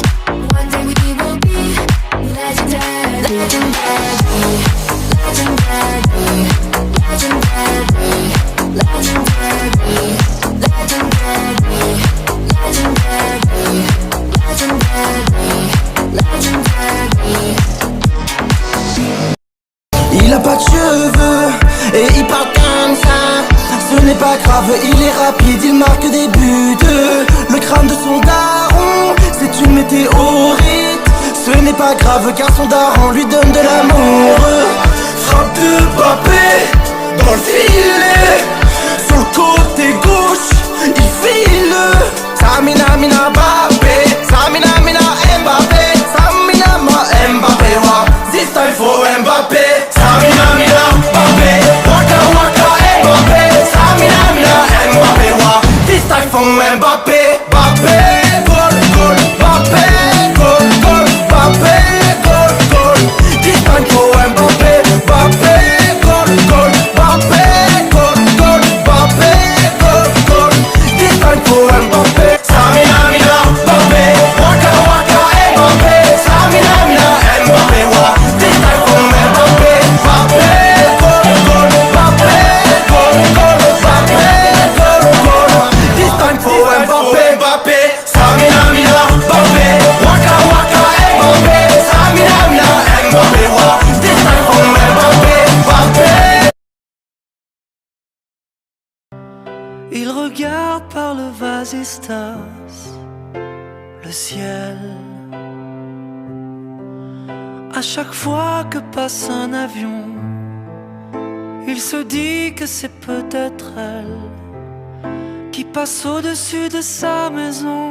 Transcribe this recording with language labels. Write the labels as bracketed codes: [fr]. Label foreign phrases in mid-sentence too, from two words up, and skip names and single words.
[en] One day we will be legendary. Legendary, legendary, legendary, legendary, legendary, legendary, legendary. [fr] Il a pas de cheveux et il parle comme ça. Ce n'est pas grave, il est rapide, il marque des buts. Le crâne de son daron, c'est une météorite. Ce n'est pas grave car son daron lui donne de l'amour. Frappe de Mbappé dans le filet. Sur le côté gauche, il file. Samina mina Mbappé, Samina mina Mbappé, Samina ma Mbappé, wa. [en] This time for Mbappé. Samina mina Mbappé, waka waka Mbappé, Samina mina Mbappé, wa. This time for Mbappé, Mbappé, goal goal, Mbappé, goal goal, Mbappé, goal goal. This time for Mbappé, Mbappé, goal goal, Mbappé, goal goal, Mbappé, goal goal. This time for Mbappé. Samina mina Mbappé, waka waka Mbappé, Samina mina Mbappé, wa. This time for Mbappé, Mbappé, goal goal, Mbappé, goal goal, Mbappé, goal goal. This time for Mbappé, Mbappé, Samina mina Mbappé, waka waka Mbappé, Samina mina Mbappé, wa. This time for Mbappé, Mbappé. [fr] Il regarde par le vasistas le ciel. À chaque fois que passe un avion, il se dit que c'est peut-être elle qui passe au-dessus de sa maison.